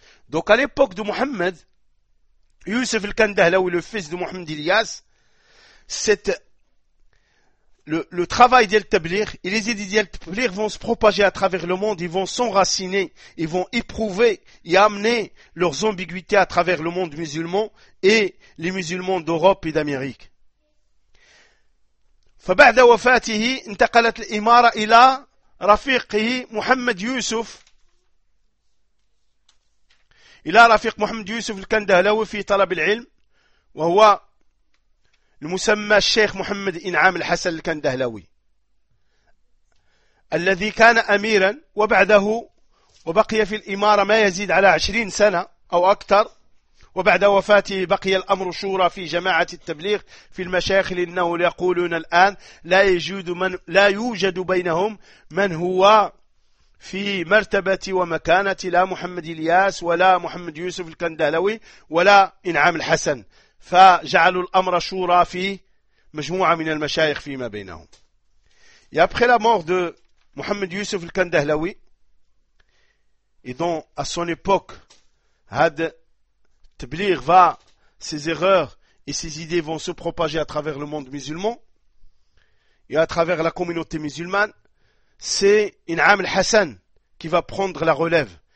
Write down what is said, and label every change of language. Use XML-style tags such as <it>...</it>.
<fr>Donc à l'époque de Mohammed, Youssef al-Kandahlaoui, le fils de Mohamed Ilyas, cette Le travail d'El Tablir et les idées d'El Tablir vont se propager à travers le monde, ils vont s'enraciner, ils vont éprouver et amener leurs ambiguïtés à travers le monde musulman et les musulmans d'Europe et d'Amérique.</fr> <ar>فبعد وفاته انتقلت الإمارة إلى رفيقه محمد يوسف إلى رفيق محمد يوسف الكندهلاوي في طلب العلم وهو المسمى الشيخ محمد إنعام الحسن الكندهلوي الذي كان أميرا وبعده وبقي في الإمارة ما يزيد على 20 سنة أو أكثر وبعد وفاته بقي الأمر شورى في جماعة التبليغ في المشايخ لأنه يقولون الآن لا يوجد بينهم من هو في مرتبة ومكانة لا محمد إلياس ولا محمد يوسف الكندهلوي ولا إنعام الحسن فجعلوا الأمر شورى في مجموعة من المشايخ فيما بينهم.</ar> <fr>Et après la mort de Mohamed Youssef al-Kandahlaoui, et donc à son époque, had Tbilir va, ses erreurs et ses idées vont se propager à travers le monde musulman et à travers la communauté musulmane, c'est Inam al-Hassan qui va prendre la relève.</fr>